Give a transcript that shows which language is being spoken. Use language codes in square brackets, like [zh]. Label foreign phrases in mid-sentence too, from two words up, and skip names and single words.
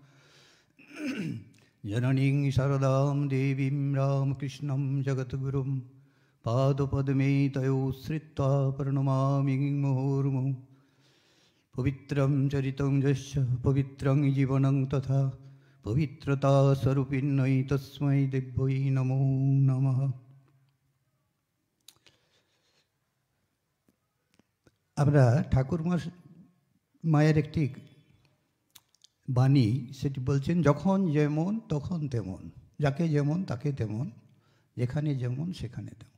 [sa] जननीं शारदां देवीं रामकृष्णं जगद्गुरुं पादपद्मे तयोश्रित्वा प्रणमामि मुहुर्मुहुः। पवित्रं चरितं यस्य पवित्रं जीवनं तथा पवित्रतास्वरूपिण्यै तस्मै दिव्यै नमो नमः। [bn] আমরা ঠাকুর মায়ের একটি বাণী সেটি বলছেন, যখন যেমন তখন তেমন, যাকে যেমন তাকে তেমন, যেখানে যেমন সেখানে তেমন।